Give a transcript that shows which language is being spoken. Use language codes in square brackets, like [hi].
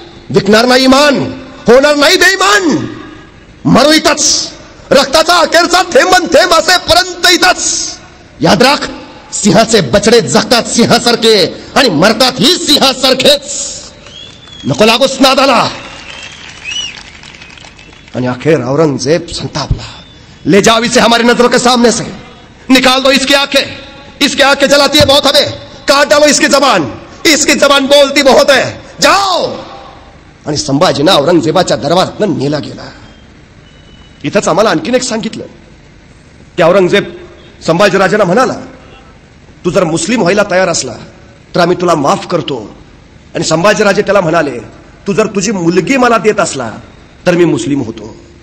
[mr] विकणार नाही इमान, होणार नाही बेईमान. मरू इथंच, रक्ताचा अखेरचा थेंबन थेंब असेपर्यंत इथंच. याद राख, सिंहाचे बछडे जगतात सिंहासारखे आणि मरतात ही सिंहासारखेच. नको लागूस नादाला. आणि अखेर औरंगजेब संतापला. [hi] ले जाओ इसे हमारी नजरों के सामने से, निकाल दो इसकी आंखें जलाती है बहुत हमें, काट डालो इसकी जबान बोलती बहुत है, जाओ. [mr] आणि संभाजीनं औरंगजेबाच्या दरबारात नेला गेला. इथंच आम्हाला आणखीन एक सांगितलं की औरंगजेब संभाजीराजांना म्हणाला, तू जर मुस्लिम व्हायला तयार असला तर आम्ही तुला माफ करतो. आणि संभाजीराजे त्याला म्हणाले, तू जर तुझी मुलगी मला देत असला तर मी मुस्लिम होतो.